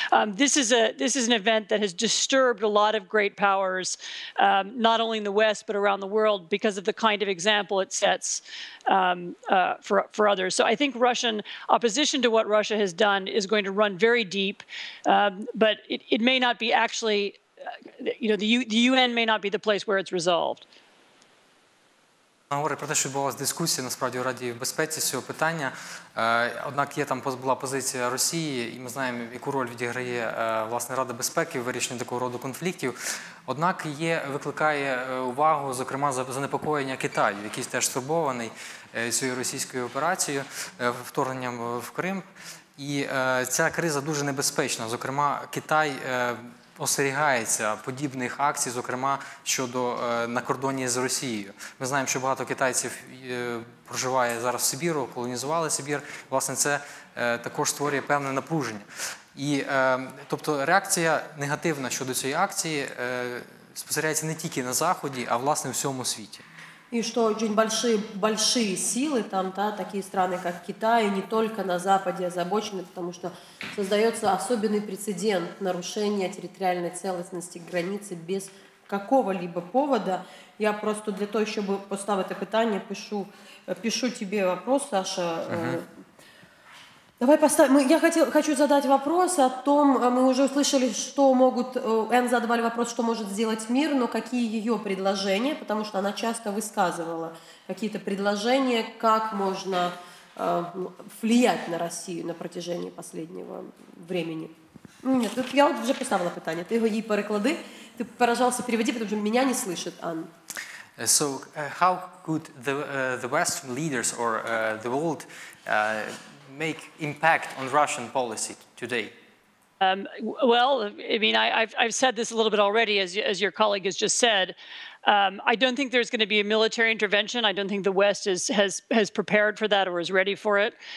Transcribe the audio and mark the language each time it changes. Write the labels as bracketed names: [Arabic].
[English] This is an event that has disturbed a lot of great powers, not only in the West but around the world, because of the kind of example it sets for others. So I think Russian opposition to what Russia has done is going to run very deep, but it may not be actually. The UN may not be the place where it's resolved. [Ukrainian] Говорить про те, що відбувалася дискусія, насправді, у Раді безпеці з цього питання. Однак була позиція Росії, і ми знаємо, яку роль відіграє, власне, Рада безпеки в вирішенні такого роду конфліктів. Однак викликає увагу, зокрема, занепокоєння Китаю, який теж стурбований цією російською операцією, вторгненням в Крим. І ця криза дуже небезпечна. Зокрема, Китай остерігається подібних акцій, зокрема, на кордоні з Росією. Ми знаємо, що багато китайців проживає зараз в Сибіру, колонізували Сибір. Власне, це також створює певне напруження. Тобто реакція негативна щодо цієї акції спостерігається не тільки на Заході, а, власне, у всьому світі. [Russian] И что очень большие силы, там, такие страны, как Китай, не только на Западе озабочены, потому что создается особенный прецедент нарушения территориальной целостности границы без какого-либо повода. Я просто для того, чтобы [Ukrainian] поставити питання, [Russian] пишу тебе вопрос, Саша. Давай поставим. Я хочу задать вопрос о том, мы уже услышали, что могут, Энн задавали вопрос, что может сделать мир, но какие ее предложения, потому что она часто высказывала какие-то предложения, как можно влиять на Россию на протяжении последнего времени. [Ukrainian] Ні, тут я от вже поставила питання. Ти його їй переклади. [Russian] Ти, пожалуйста, переведи, потому что меня не слышит, Анна. [English] So how could the Western leaders or the world make impact on Russian policy today? Well, I mean, I've said this a little bit already, as your colleague has just said. I don't think there's going to be a military intervention. I don't think the West has prepared for that or is ready for it.